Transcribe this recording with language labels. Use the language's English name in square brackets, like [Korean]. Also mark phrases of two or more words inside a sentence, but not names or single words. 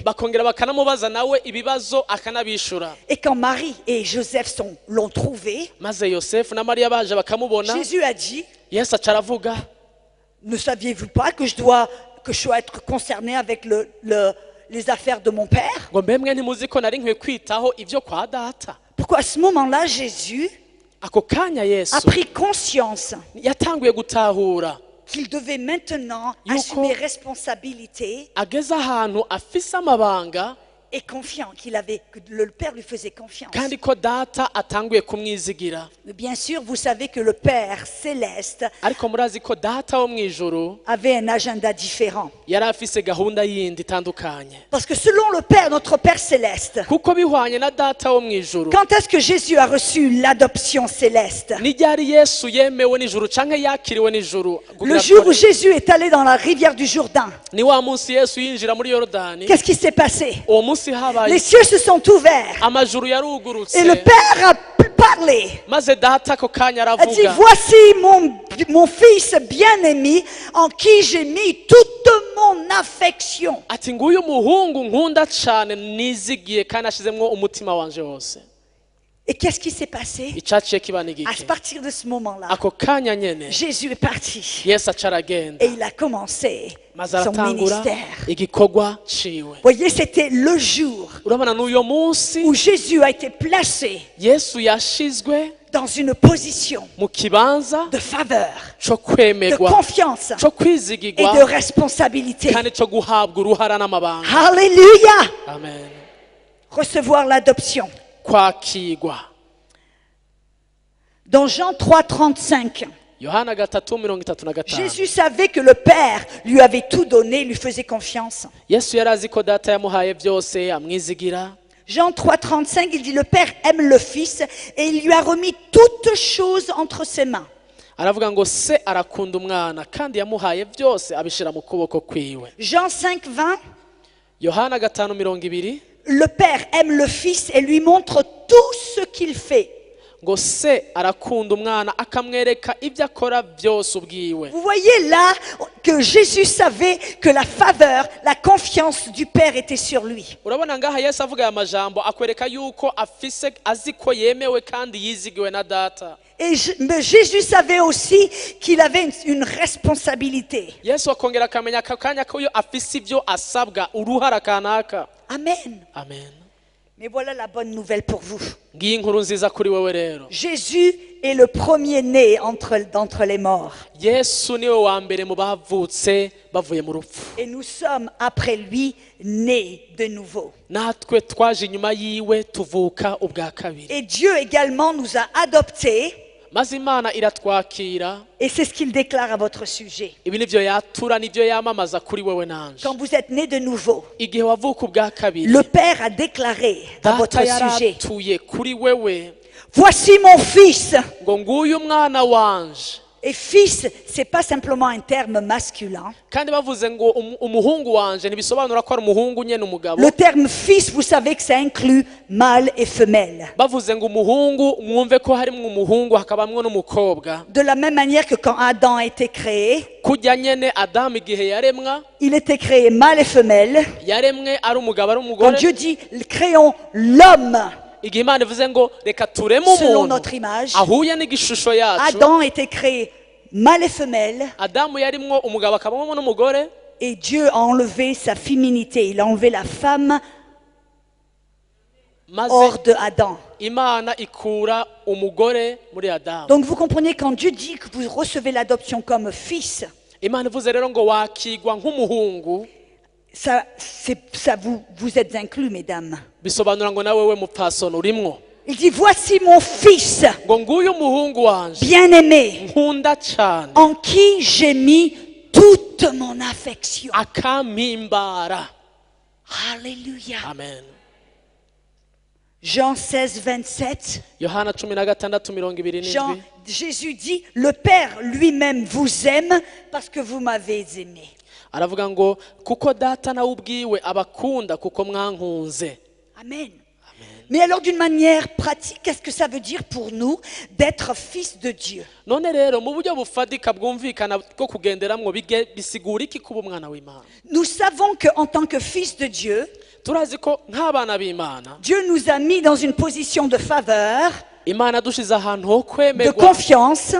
[Rundi] bakongera bakanamubaza nawe ibibazo akanabishura. [French] Et quand Marie et Joseph l'ont trouvé, [Rundi] Maze Yosefu na Mariya baje bakamubona, [French] Jésus a dit, [Rundi] yesu aca aravuga [French] Ne saviez-vous pas que je dois être concerné avec les affaires de mon père? [Rundi] ngo mbe mwe ntimuzi ko nari nkwiye kwitaho ibyo kwa data. [French] Pourquoi à ce moment-là, Jésus [Rundi] ako kanya [French] a [Rundi] yesu [French] pris conscience [Rundi] yatanguye gutahura [French] qu'il devait maintenant [Rundi] Yuko- [French] assumer responsabilité [Rundi] ageze ahantu afise amabanga [French] et confiant que le Père lui faisait confiance. [Rundi] kandi ko data atanguye kumwizigira. [French] Mais bien sûr, vous savez que le Père céleste [Rundi] ariko murazi ko data wo mu ijuru [French] avait un agenda différent. [Rundi] yari afise gahunda yindi itandukanye, [French] Parce que selon le Père, notre Père céleste, [Rundi] kuko bihwanye na data wo mu ijuru [French] quand est-ce que Jésus a reçu l'adoption céleste? [Rundi] ni ryari yesu yemewe n'ijuru canke yakiriwe n'ijuru. [French] Le jour où Jésus est allé dans la rivière du Jourdain, [Rundi] ni wa munsi yesu yinjira muri yorodani, [French] qu'est-ce qui s'est passé? [Rundi] uwo munsi habaye [French] Les cieux se sont ouverts [Rundi] amajuru yarugurutse, [French] et le Père a parlé. [Rundi] maze data ako kanya [French] A dit, [Rundi] aravuga [French] voici mon fils bien-aimé en qui j'ai mis toute mon affection. [Rundi] ati nguyu umuhungu nkunda cane nizigiye kandi ashizemwo umutima wanje wose. [French] Et qu'est-ce qui s'est passé? [Rundi] icaciye kiba [French] À [Rundi] n'igiki? [French] partir de ce moment-là, [Rundi] ako kanya nyene [French] Jésus est parti [Rundi] yesu aca aragenda [French] et il a commencé [Rundi] maze [French] son [Rundi] aratangura [French] ministère. [Rundi] igikorwa ciwe. [French] Voyez, c'était le jour [Rundi] urabona n'uyo munsi [French] où Jésus a été placé [Rundi] yesu yashizwe [French] dans une position [Rundi] mu kibanza [French] de faveur, [Rundi] co [French] de [Rundi] kwemerwa, [French] confiance [Rundi] co [French] et [Rundi] kwizigirwa [French] de responsabilité. [Rundi] kandi co guhabwa uruhara n'amabanga. [French] Alléluia! [Rundi] Amen. [French] Recevoir l'adoption. [Rundi] kwakigwa. [French] Dans Jean 3,35, [Rundi] yohana 3:35 [French] Jésus savait que le Père lui avait tout donné, lui faisait confiance. [Rundi] yesu yari azi ko data yamuhaye byose amwizigira. [French] Jean 3,35, il dit, le Père aime le Fils et il lui a remis toutes choses entre ses mains. [Rundi] aravuga ngo se arakunda umwana kandi yamuhaye byose abishira mu kuboko kwiwe. [French] Jean 5,20, [Rundi] yohana 5:20 [French] le Père aime le Fils et lui montre tout ce qu'il fait. [Rundi] ngo se arakunda umwana akamwereka ibyo akora byose ubwiwe. [French] Vous voyez là que Jésus savait que la faveur, la confiance du Père était sur lui. [Rundi] urabona ngaha yesu avuga aya majambo akwereka yuko afise azi ko yemewe kandi yizigiwe na data. [French] Mais Jésus savait aussi qu'il avait une responsabilité. [Rundi] yesu akongera akamenya aka kanya ko yo afise ibyo asabwa uruhara kanaka. Amen. Amen. [French] Mais voilà la bonne nouvelle pour vous. [Rundi] ngiyi inkuru nziza kuri wewe rero. [French] Jésus est le premier-né d'entre les morts. [Rundi] yesu niwe wa mbere mu bavutse bavuye mu rupfu, [French] Et nous sommes après lui nés de nouveau. [Rundi] natwe twaje inyuma yiwe tuvuka ubwa kabiri. [French] Et Dieu également nous a adoptés. [Rundi] maze imana iratwakira. [French] Et c'est ce qu'il déclare à votre sujet. [Rundi] ibi nivyo yatura nivyo yamamaza kuri wewe nanje. [French] Quand vous êtes nés de nouveau, [Rundi] igihe wavuka ubwa kabiri [French] le Père a déclaré à votre [Rundi] data [French] sujet, [Rundi] yaratuye kuri wewe [French] voici mon fils. [Rundi] ngo nguyu umwana wanje. [French] Et fils, c'est pas simplement un terme masculin. [Rundi] kandi bavuze ngo umuhungu wanje ntibisobanura ko ari umuhungu nyene umugabo. [French] Le terme fils, vous savez que ça inclut mâle et femelle. [Rundi] bavuze ngo umuhungu mwumve ko harimwo umuhungu hakabamwo n'umukobwa. [French] De la même manière que quand Adam a été créé, [Rundi] kujya nyene adamu igihe yaremwa [French] il était créé mâle et femelle. [Rundi] yaremwe ari umugabo ari [French] Quand [Rundi] umugore. [French] Dieu dit, créons l'homme [Rundi] igihe imana ivuze ngo reka tureme [French] selon [Rundi] umuntu [French] notre image, [Rundi] ahuye n'igishusho yacu. [French] Adam était créé mâle et femelle. [Rundi] adamu yarimwo umugabo akabamwo n'umugore. [French] Et Dieu a enlevé sa féminité. Il a enlevé la femme [Rundi] maze [French] hors de Adam. [Rundi] imana ikura umugore muri adamu. [French] Donc vous comprenez, quand Dieu dit que vous recevez l'adoption comme fils, [Rundi] imana ivuze rero ngo wakigwa nk'umuhungu, [French] vous êtes inclus, mesdames. [Rundi] bisobanura ngo nawe we mupfasoni urimwo. [French] Il dit, voici mon fils [Rundi] ngo nguyu umuhungu wanje [French] bien-aimé [Rundi] nkunda cyane [French] en qui j'ai mis toute mon affection. [Rundi] akampimbara. [French] Alléluia. [Rundi] Amen. [French] Jean 16, 27. [Rundi] yohana 16:27. [French] Jésus dit, le Père lui-même vous aime parce que vous m'avez aimé. [Rundi] aravuga ngo kuko data nawe ubwiwe abakunda kuko mwankunze. Amen. [French] Mais alors d'une manière pratique, qu'est-ce que ça veut dire pour nous d'être fils de Dieu? [Rundi] none rero mu buryo bufadika bwumvikana bwo kugenderamwo bisigura iki kuba umwana w'Imana? [French] Nous savons qu'en tant que fils de Dieu, [Rundi] turazi ko nk'abana b'Imana [French] Dieu nous a mis dans une position de faveur, [Rundi] Imana dushize ahantu ho [French] de [Rundi] kwemerwa,